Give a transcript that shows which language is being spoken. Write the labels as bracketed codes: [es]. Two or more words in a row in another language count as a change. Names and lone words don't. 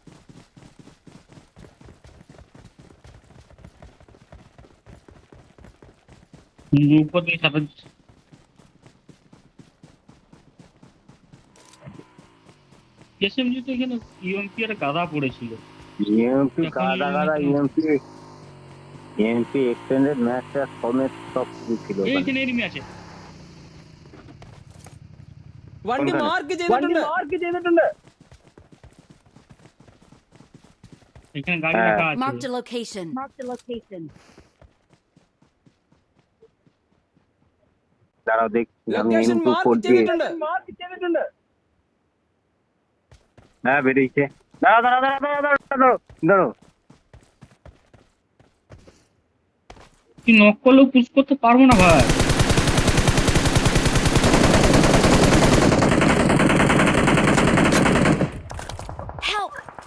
[bn] উপর দিয়ে সাথে এসএমজি তো এখানে ইউএমপি আর গাদা পড়েছিল। ইএমপি এখন গাদা গাদা ইএমপি, ইএমপি এক্সটেন্ডেড ম্যাচ সমেত সব কিছু ছিল ওখানে। এইখানে এনিমি আছে। [ml] വണ്ടി [bn] কোনখানে? [ml] മാർക്ക് വണ്ടി ചെയ്തിട്ടുണ്ട്. മാർക്ക് ചെയ്തിട്ടുണ്ട്. [bn] এখানে গাড়ি হ্যাঁ রাখা আছে। [en] Marked a location. [bn] দাঁড়াও দেখছি আমি [ml] ലൊക്കേഷൻ M24 മാർക്ക് [bn] দিয়ে। [ml] ചെയ്തിട്ടുണ്ട്. മാർക്ക് ചെയ്തിട്ടുണ്ട്. [bn] হ্যাঁ বেরিয়েছে। দাঁড়াও দাঁড়াও দাঁড়াও দাঁড়াও দাঁড়াও দাঁড়াও দাঁড়াও। তুই নক করলেও পুশ করতে পারবো না ভাই। [en] Help!